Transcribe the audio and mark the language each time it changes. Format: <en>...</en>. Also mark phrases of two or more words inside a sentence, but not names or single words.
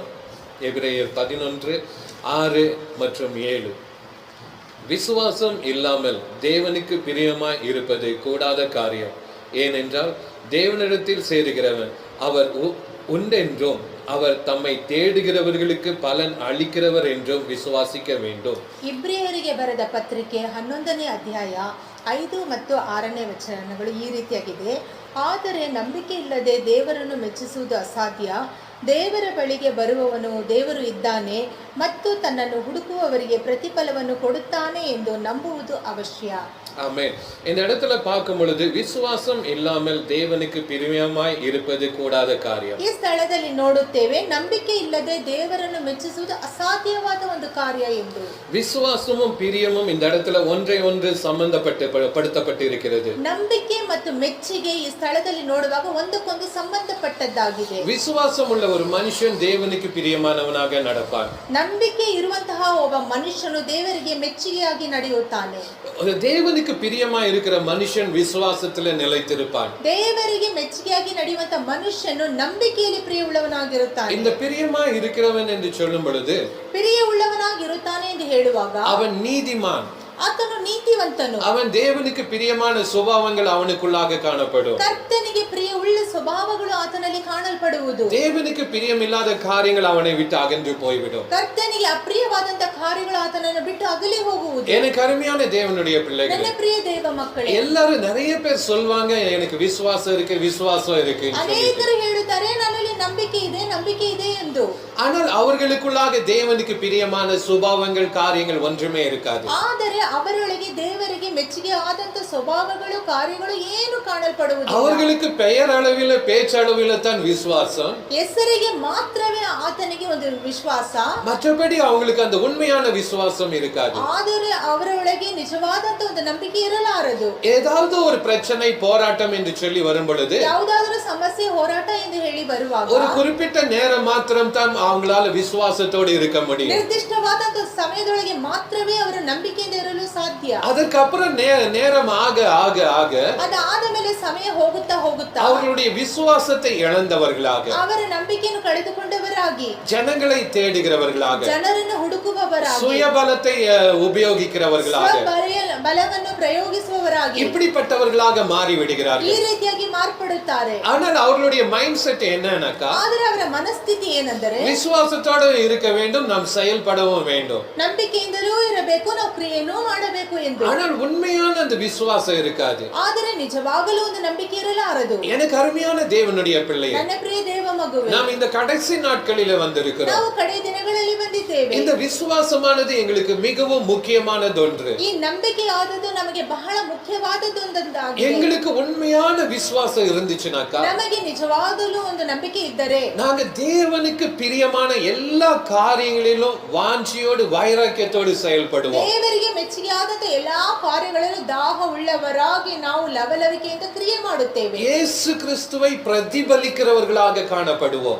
<ta>எபிரேயர் 11:6 மற்றும் 7. விசுவாசம் இல்லாமல் தேவனுக்கு பிரியமாய் இருப்பது கூடாத காரியம். ஏனென்றால் தேவனிடத்தில் சேருகிறவன் அவர் உண்டென்றும் அவர் தம்மை தேடுகிறவர்களுக்கு பலன் ಅಳಿக்கிறவர் என்றும் ವಿಶ್ವಾಸಿக்க வேண்டும்.</ta> <kn>ಇಬ್ರಿಯರಿಗೆ ಬರೆದ ಪತ್ರಿಕೆ 11ನೇ ಅಧ್ಯಾಯ 5 ಮತ್ತು 6ನೇ ವಚನಗಳು ಈ ರೀತಿಯಾಗಿದೆ. ಆದರೆ ನಂಬಿಕೆ ಇಲ್ಲದೆ ದೇವರನ್ನು ಮೆಚ್ಚಿಸುವುದು ಅಸಾಧ್ಯ. ದೇವರ ಬಳಿಗೆ ಬರುವವನು ದೇವರು ಇದ್ದಾನೆ ಮತ್ತು ತನ್ನನ್ನು ಹುಡುಕುವವರಿಗೆ ಪ್ರತಿಫಲವನ್ನು ಕೊಡುತ್ತಾನೆ ಎಂದು ನಂಬುವುದು ಅವಶ್ಯ.</kn> <ta>ஆமென். இந்த இடத்துல பார்க்கும் பொழுது விசுவாசம் இல்லாமல் தேவனுக்கு பிரியமாய் இருப்பது கூடாத காரியம்.</ta> <kn>ಈ ಸ್ಥಳದಲ್ಲಿ ನೋಡುತ್ತೇವೆ ನಂಬಿಕೆ ಇಲ್ಲದೆ ದೇವರನ್ನು ಮೆಚ್ಚಿಸುವುದು ಅಸಾಧ್ಯವಾದ ಒಂದು ಕಾರ್ಯ ಎಂದು.</kn> <ta>விசுவாசமும் பிரியமும் இந்த இடத்துல ஒன்றை ஒன்று படுத்தப்பட்டிருக்கிறது.</ta> <kn>ನಂಬಿಕೆ ಮತ್ತು ಮೆಚ್ಚುಗೆ ಈ ಸ್ಥಳದಲ್ಲಿ ನೋಡುವಾಗ ಒಂದಕ್ಕೊಂದು ಸಂಬಂಧಪಟ್ಟದ್ದಾಗಿದೆ.</kn> <ta>விசுவாசம் உள்ள ஒரு மனுஷன் தேவனுக்கு பிரியமானவனாக நடப்பான்.</ta> <kn>ನಂಬಿಕೆ ಇರುವಂತಹ ಒಬ್ಬ ಮನುಷ್ಯನು ದೇವರಿಗೆ ಮೆಚ್ಚುಗೆಯಾಗಿ ನಡೆಯುತ್ತಾನೆ.</kn> <ta>தேவனுக்கு பிரியமா இருக்கிற மனுஷன் விசுவாசத்துல நிலைத்திருப்பான்.</ta> <kn>ದೇವರಿಗೆ ಮೆಚ್ಚುಗೆಯಾಗಿ ನಡೆಯುವಂತ ಮನುಷ್ಯನು ನಂಬಿಕೆಯಲ್ಲಿ ಪ್ರಿಯವುಳ್ಳವನಾಗಿರುತ್ತಾನೆ.</kn> <ta>இந்த பிரியமா இருக்கிறவன் என்று சொல்லும் பொழுது</ta> <kn>ಪ್ರಿಯವುಳ್ಳವನಾಗಿರುತ್ತಾನೆ ಎಂದು ಹೇಳುವಾಗ</kn> <ta>அவன் நீதிமான்,</ta> <kn>ಆತನು ನೀತಿವಂತನು,</kn> <ta>அவன் தேவனுக்கு பிரியமான சுபாவங்கள் அவனுக்குள்ளாக காணப்படும்.</ta> <kn>ಕರ್ತನಿಗೆ ಪ್ರಿಯವುಳ್ಳ ಸ್ವಭಾವಗಳು ಆತನಲ್ಲಿ ಕಾಣಲ್ಪಡುವುದು.</kn> <ta>தேவனுக்கு பிரியமில்லாத காரியங்கள் அவனை விட்டு அகன்று போய்விடும்.</ta> <kn>ಕರ್ತನಿಗೆ ಅಪ್ರಿಯವಾದಂತ ಕಾರ್ಯಗಳು ಆತನನ್ನು ಬಿಟ್ಟು ಅಗಲಿ ಹೋಗುವುದು.</kn> <ta>எனக்கு அருமையான தேவனுடைய பிள்ளைகள்,</ta> <kn>ನನ್ನ ಪ್ರಿಯ ದೇವ ಮಕ್ಕಳೇ,</kn> <ta>எல்லாரும் நிறைய பேர் சொல்வாங்க எனக்கு விசுவாசம் இருக்கு விசுவாசம் இருக்கு.</ta> <kn>ಅನೇಕರು ಹೇಳುತ್ತಾರೆ ನನ್ನಲ್ಲಿ ನಂಬಿಕೆ ಇದೆ ಎಂದು.</kn> <ta>ஆனால் அவர்களுக்குள்ளாக தேவனுக்கு பிரியமான சுபாவங்கள் காரியங்கள் ஒன்றுமே இருக்காது.</ta> <kn>ಆದರೆ ಅವರೊಳಗೆ ದೇವರಿಗೆ ಮೆಚ್ಚುಗೆ ಆದಂತ ಸ್ವಭಾವಗಳು ಕಾರ್ಯಗಳು ಏನು ಕಾಣಲ್ಪಡುವುದಿಲ್ಲ.</kn> <ta>அவர்களுக்கு பெயர் அளவில் பேச்சளவில் தான் விசுவாசம்,</ta> <kn>ಹೆಸರಿಗೆ ಮಾತ್ರವೇ ಆತನಿಗೆ ಒಂದು ವಿಶ್ವಾಸ,</kn> <ta>மற்றபடி அவங்களுக்கு அந்த உண்மையான விசுவாசம் இருக்காது.</ta> <kn>ಆದರೆ ಅವರೊಳಗೆ ನಿಜವಾದಂತ ಒಂದು ನಂಬಿಕೆ ಇರಲಾರದು.</kn> <ta>ஏதாவது ஒரு பிரச்சனை போராட்டம் என்று சொல்லி வரும் பொழுது</ta> <kn>ಯಾವುದಾದರೂ ಸಮಸ್ಯೆ ಹೋರಾಟ ಎಂದು ಹೇಳಿ ಬರುವಾಗ</kn> <ta>ஒரு குறிப்பிட்ட நேரம் மாத்திரம் தான் அவங்களால விசுவாசத்தோடு இருக்க முடியும்.</ta> <kn>ನಿರ್ದಿಷ್ಟವಾದಂತ ಸಮಯದೊಳಗೆ ಮಾತ್ರವೇ ಅವರು ನಂಬಿಕೆಯಿಂದ ಇರಲು ಸಾಧ್ಯ.</kn> <ta>அதற்கப்புறம் நேரம் ஆக ஆக ஆக</ta> <kn>ಅದಾದ ಮೇಲೆ ಸಮಯ ಹೋಗುತ್ತಾ</kn> <ta>அவர்களுடைய விசுவாசத்தை இழந்தவர்களாக,</ta> <kn>ಅವರ ನಂಬಿಕೆಯನ್ನು ಕಳೆದುಕೊಂಡವರಾಗಿ,</kn> <ta>ஜனங்களை தேடுகிறவர்களாக,</ta> <kn>ಜನರನ್ನು ಹುಡುಕುವವರಾಗಿ,</kn> <ta>சுயபலத்தை உபயோகிக்கிறவர்களாக,</ta> <kn>ಬಲವನ್ನು ಪ್ರಯೋಗಿಸುವವರಾಗಿ</kn> <ta>இப்படிப்பட்டவர்களாக மாறி</ta> <kn>ಈ</kn> <ta>விடுகிறார்கள்.</ta> <kn>ರೀತಿಯಾಗಿ ಮಾರ್ಪಡುತ್ತಾರೆ.</kn> <ta>ஆனால் அவர்களுடைய</ta> <en>mind set</en> <ta>என்னன்னாக்கா,</ta> <kn>ಆದರೆ ಅವರ ಮನಸ್ಥಿತಿ ಏನೆಂದರೆ</kn> <ta>விசுவாசத்தோடு இருக்க வேண்டும், நாம் செயல்படவும் வேண்டும்.</ta> <kn>ನಂಬಿಕೆಯಿಂದಲೂ ಇರಬೇಕು, ನಾವು ಕ್ರಿಯೆನೂ ಮಾಡಬೇಕು ಎಂದು.</kn> <ta>ஆனால் உண்மையான அந்த விசுவாசம் இருக்காது.</ta> <kn>ಆದರೆ ನಿಜವಾಗಲೂ ಒಂದು ನಂಬಿಕೆ ಇರಲಾರದು.</kn> <ta>எனக்கு அருமையான தேவனுடைய பிள்ளையே,</ta> <kn>ನನ್ನ ಪ್ರಿಯ ದೇವ ಮಗುವೆ,</kn> <ta>நாம் இந்த கடைசி நாட்களிலே வந்திருக்கிறோம்.</ta> <kn>ನಾವು ಕಡೆ ದಿನಗಳಲ್ಲಿ ಬಂದಿದ್ದೇವೆ.</kn> <ta>இந்த விசுவாசமானது எங்களுக்கு மிகவும் முக்கியமானதொன்று.</ta> <kn>ಈ ನಂಬಿಕೆ ಆದದ್ದು ನಮಗೆ ಬಹಳ ಮುಖ್ಯವಾದದ್ದು ಒಂದಾಗಿದೆ.</kn> <ta>எங்களுக்கு உண்மையான விசுவாசம் இருந்துச்சுனாக்கா,</ta> <kn>ನಮಗೆ ನಿಜವಾಗಲೂ ಒಂದು ನಂಬಿಕೆ ಇದ್ದರೆ</kn> <ta>நாங்க தேவனுக்கு பிரியமான எல்லா காரியங்களிலும் வாஞ்சியோடு வைராக்கியத்தோடு செயல்படுவோம்.</ta> <kn>ದೇವರಿಗೆ ಮೆಚ್ಚುಗೆಯಾದಂತ ಎಲ್ಲಾ ಕಾರ್ಯಗಳಲ್ಲೂ ದಾಹ ಉಳ್ಳವರಾಗಿ ನಾವು ಲವಲವಿಕೆಯಿಂದ ಕ್ರಿಯೆ ಮಾಡುತ್ತೇವೆ.</kn> <ta>இயேசு கிறிஸ்துவை பிரதிபலிக்கிறவர்களாக காணப்படுவோம்.</ta>